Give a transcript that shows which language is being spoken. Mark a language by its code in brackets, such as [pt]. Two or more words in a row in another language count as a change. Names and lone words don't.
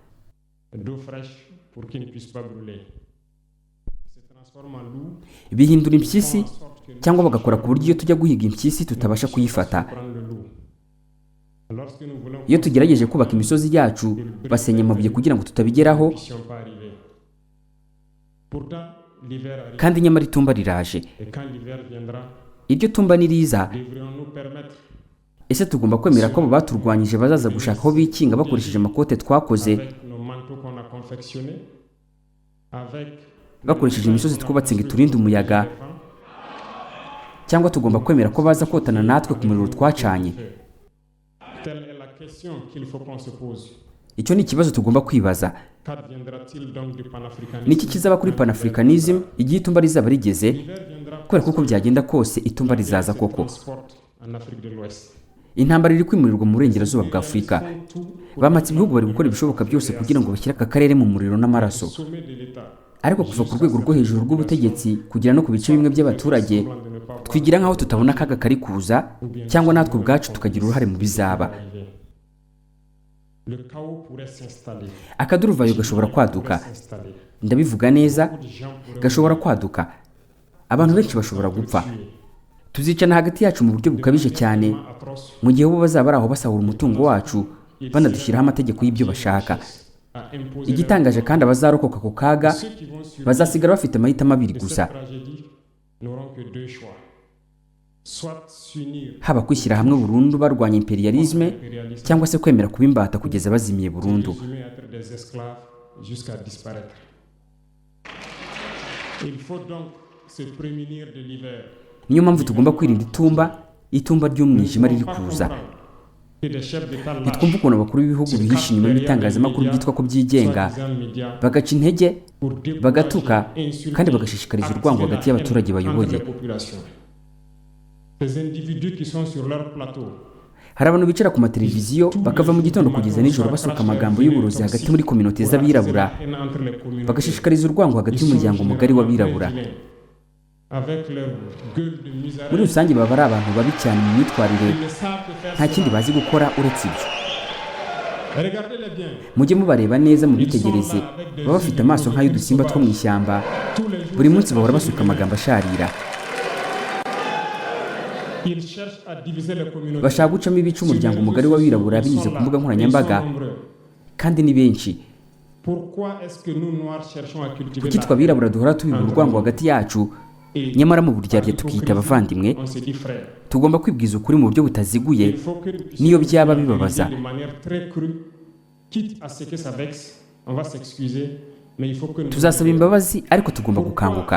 [rw] Bihindura impyisi cyangwa bagakora ku buryo iyo tujya guhiga impyisi tutabasha kuyifata. Iyo tugerageje kubaka imisozi yacu, basenya amabuye kugira ngo tutabigeraho. [fr] l'hiver arrive. [rw] kandi nyamara itumba riraje. [fr] Et quand l'hiver viendra, [rw] iryo tumba niriza, [fr] devrions-nous permettre [rw] ese tugomba kwemera ko abo baturwanyije bazaza gushaka aho bikinga bakoresheje amakote twakoze, [fr] avec nos manteaux qu'on a confectionnés, avec [rw] bakoresheje imisozi twubatse ngo iturinde umuyaga, cyangwa tugomba kwemera ko baza kotana natwe ku muriro twacanye? [fr] telle est la question qu'il faut qu'on se pose. [rw] Icyo ni ikibazo tugomba kwibaza. [fr] Qu'adviendra-t-il donc du panafricanisme? [rw] Niki kizaba kuri panafricanism igihe itumba rizaba rigeze? [fr] L'hiver viendra [rw] Kubera ko uko byagenda kose itumba rizaza koko. [fr] transporte en Afrique de l'Ouest. [rw] Intambara iri kwimurirwa mu burengerazuba bwa Afurika. Bamatse ibihugu bari gukora ibishoboka byose kugira ngo bashyire aka karere mu muriro n'amaraso. [fr] Sommet de l'État. [rw] Ariko kuva ku rwego rwo hejuru rw'ubutegetsi kugera no ku bice bimwe by'abaturage, twigira nk'aho tutabona akaga kari kuza, cyangwa natwe ubwacu tukagira uruhare mu bizaba. [fr] Le chaos pourrait s'installer. [rw] Akaduruvayo gashobora kwaduka. [fr] S'installer. [rw] Ndabivuga neza, [fr] Les gens pourraient [rw] gashobora kwaduka. Abantu benshi bashobora gupfa. Tuzicana hagati yacu mu buryo bukabije cyane, atroce mu gihe bo bazaba ari aho basahura umutungo wacu, banadushyiraho amategeko y'ibyo bashaka. [fr] à imposer [rw] Igitangaje kandi abazarokoka ku kaga [fr] ceux qui vont sur [rw] bazasigara bafite amahitamo abiri gusa, [fr] cette tragédie n'auront que deux choix. Soit s'unir [rw] haba kwishyira hamwe burundu barwanya imperialisme, impérialistes, cyangwa se kwemera kuba imbata kugeza bazimiye burundu. [fr] résumer à être des esclaves jusqu'à disparaître. Il faut donc se prémunir de l'hiver. [rw] Niyo mpamvu tugomba kwirinda itumba ry'umwijima riri kuza. [fr] Que des chefs d'État [rw] Ntitwumva ukuntu abakuru b'ibihugu bihishe inyuma y'ibitangazamakuru byitwa ko byigenga, [fr] soi-disant médias [rw] bagaca intege, [fr] pour déployer, [rw] bagatuka, insulter, kandi bagashishikariza urwango hagati y'abaturage entre bayoboye. [fr] les populations. Ces individus qui sont sur leur plateau [rw] Hari abantu bicara ku mateleviziyo bakava mu gitondo kugeza nijoro basuka amagambo y'uburozi hagati muri kominote z'abirabura, [fr] entre les communautés. [rw] bagashishikariza urwango hagati y'umuryango mugari w'abirabura. [fr] Avec leur gueule de misère, [rw] Muri rusange baba ari abantu babi cyane mu myitwarire, [fr] ils ne savent que faire [rw] nta kindi cela. bazi gukora uretse ibyo. [fr] Regardez-les bien. [rw] Mujye mubareba neza mubitegereze, baba bafite amaso nk'ay'udusimba two mu ishyamba, [fr] Tous les jours, [rw] buri munsi bahora basuka amagambo asharira, [fr] ils cherchent à diviser les communautés. [rw] bashaka gucamo ibice umuryango mugari w'abirabura binyuze ku mbuga nkoranyambaga, kandi ni benshi. [fr] Pourquoi est-ce que nous noirs cherchons à cultiver [rw] Kuki twe abirabura duhora tubiba urwango hagati yacu, et nyamara mu buryarya tukiyita abavandimwe? [fr] on se dit frère. [rw] Tugomba kwibwiza ukuri mu buryo butaziguye, [fr] Il faut que [rw] niyo byaba bibabaza. [fr] de manière très crue, quitte à ce que ça vexe, on va s'excuser, mais il faut que nous [rw] Tuzasaba imbabazi, ariko tugomba gukanguka.